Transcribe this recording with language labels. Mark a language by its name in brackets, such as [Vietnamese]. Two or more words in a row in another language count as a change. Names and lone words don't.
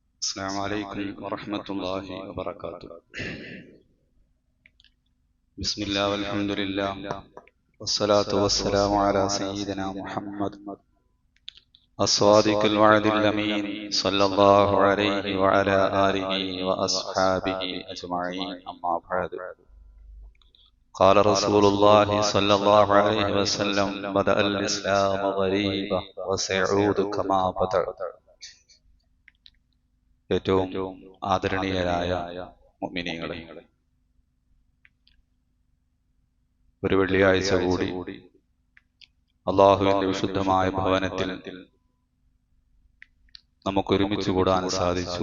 [Arabic] السلام عليكم ورحمة الله وبركاته. بسم الله والحمد لله والصلاة والسلام على سيدنا محمد الصادق الوعد الأمين صلى الله عليه وعلى آله وأصحابه أجمعين. أما بعد، قال رسول الله صلى الله عليه وسلم: بدأ الإسلام غريبا وسيعود كما بدأ. [Malayalam] ഏറ്റവും ആദരണീയരായ മുഅ്മിനീങ്ങളെ, ഒരു വെള്ളിയാഴ്ച കൂടി അള്ളാഹുവിന്റെ വിശുദ്ധമായ ഭവനത്തിൽ നമുക്ക് ഒരുമിച്ച് കൂടാൻ സാധിച്ചു.